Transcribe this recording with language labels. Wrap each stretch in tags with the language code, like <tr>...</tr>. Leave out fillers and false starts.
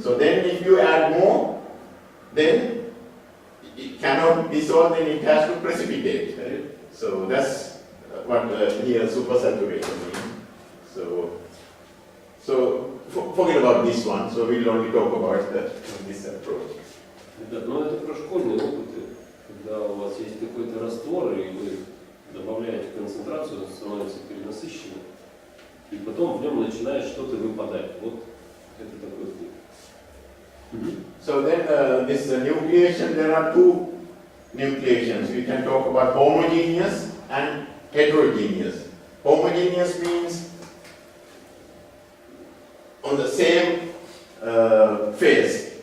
<en>So then if you add more, then it cannot dissolve, then it has to precipitate, right? So that's what here supersaturation means. So forget about this one, so we'll only talk about this approach.</en> <ru>Ребят, ну это про школьные опыты, когда у вас есть какой-то раствор, и вы добавляете концентрацию, он становится перенасыщенным, и потом в нем начинает что-то выпадать. Вот это такой путь.</ru> <en>So then this nucleation, there are two nucleations. We can talk about homogeneous and heterogeneous. Homogeneous means on the same phase.</en>